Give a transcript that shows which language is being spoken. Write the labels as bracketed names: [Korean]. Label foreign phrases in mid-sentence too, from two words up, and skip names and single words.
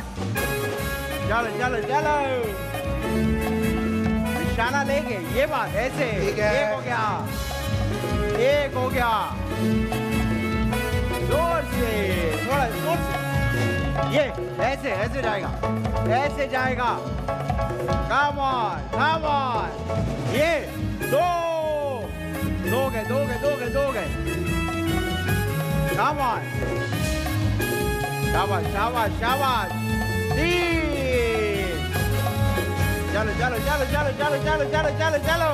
[Hindi] चलो चलो चलो। निशाना लेके, ये बात ऐसे। ठीक है। एक हो गया, एक हो गया। जोर से, थोड़ा जोर से। ये ऐसे ऐसे जाएगा, ऐसे जाएगा। [English] Come on, come on। [Hindi] ये 2 गए, 2 गए, 2 गए, 2 गए। [English] Come on। [Hindi] शाबाश शाबाश शाबाश। 3। चलो चलो चलो चलो चलो चलो चलो चलो चलो।